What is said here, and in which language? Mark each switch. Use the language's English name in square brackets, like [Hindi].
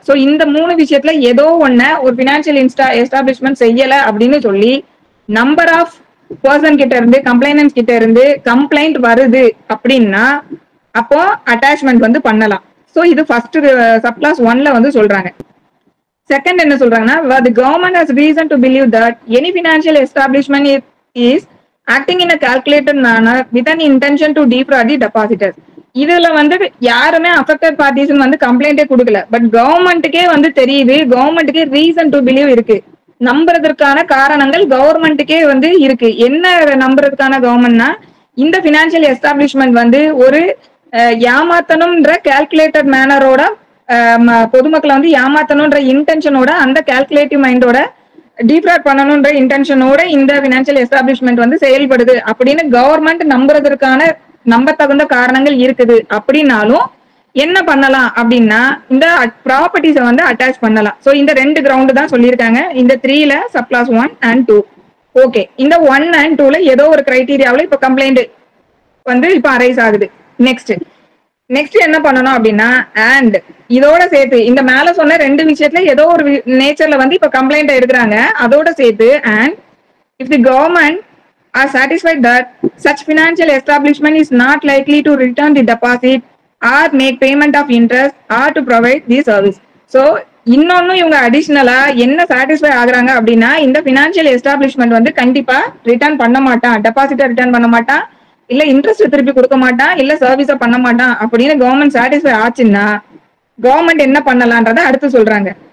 [Tamil] So இந்த 3 விஷயத்துல ஏதோ ஒண்ணு ஒரு பினான்சியல் எஸ்டாபிளிஷ்மெண்ட் செய்யல அப்படின்னு சொல்லி நம்பர் ஆஃப் பர்சன் கிட்ட இருந்து கம்ப்ளைனன்ஸ் கிட்ட இருந்து கம்ப்ளைண்ட் வருது அப்படின்னா அப்போ அட்டாச்மெண்ட் வந்து பண்ணலாம். சோ இது ஃபர்ஸ்ட் சப்கிளாஸ் 1ல வந்து சொல்றாங்க. செகண்ட் என்ன சொல்றாங்கன்னா [English] the government has reason to believe that any financial establishment is acting in a calculated manner with an intention to defraud the depositors. [Tamil] இதுல வந்து யாருமே அஃபெக்டட் பார்ட்டிஸ் வந்து கம்ப்ளைண்டே கொடுக்கல. பட் கவர்மெண்ட்டுக்கே வந்து தெரியுது, கவர்மெண்ட்டுக்கே ரீசன் டு பிலீவ் இருக்கு, நம்புறதுக்கான காரணங்கள் கவர்மெண்ட்டுக்கே வந்து இருக்கு. என்ன நம்புறதுக்கான கவர்மெண்ட்னா, இந்த பினான்சியல் எஸ்டாப்ளிஷ்மெண்ட் வந்து ஒரு ஏமாத்தணும்ன்ற கால்குலேட்டட் மேனரோட பொதுமக்களை வந்து ஏமாத்தணும்ன்ற இன்டென்ஷனோட, அந்த கால்குலேட்டிவ் மைண்டோட டீப்ராட் பண்ணணும்ன்ற இன்டென்ஷனோட இந்த பினான்சியல் எஸ்டாப்ளிஷ்மெண்ட் வந்து செயல்படுது அப்படின்னு கவர்மெண்ட் நம்புறதுக்கான நம்ப தகுந்த காரணங்கள் இருக்குது. அப்படின்னாலும் என்ன பண்ணலாம் அப்படின்னா, இந்த ப்ராப்பர்ட்டிஸ வந்து அட்டாச் பண்ணலாம். சோ இந்த 2 கிரவுண்ட் தான் சொல்லியிருக்காங்க இந்த 3ல சப்கிளாஸ் 1 and 2. ஓகே, இந்த 1 and 2ல ஏதோ ஒரு கிரைட்டீரியாவில் இப்ப கம்ப்ளைண்ட் வந்து இப்ப அரைஸ் ஆகுது. நெக்ஸ்ட் என்ன பண்ணணும் அப்படின்னா, அண்ட் இதோட சேர்த்து இந்த மேல சொன்ன 2 விஷயத்துல ஏதோ ஒரு நேச்சர்ல வந்து இப்ப கம்ப்ளைண்ட் எடுக்கிறாங்க, அதோட சேர்த்து and [English] if the government are satisfied that such financial establishment is not likely to return the deposit or make payment of interest or to provide the service. [Tamil] So இன்னொன்னு இவங்க அடிஷனலா என்ன சாட்டிஸ்ஃபை ஆகுறாங்க அப்படின்னா, இந்த பினான்சியல் எஸ்டாப்ளிஷ்மெண்ட் வந்து கண்டிப்பா return பண்ண மாட்டான், டெபாசிட்டை ரிட்டர்ன் பண்ண மாட்டான், இல்ல இன்ட்ரெஸ்ட் திருப்பி கொடுக்க மாட்டான், இல்ல சர்வீஸ பண்ண மாட்டான் அப்படின்னு கவர்மெண்ட் சாட்டிஸ்ஃபை ஆச்சுன்னா கவர்மெண்ட் என்ன பண்ணலான்றத அடுத்து சொல்றாங்க.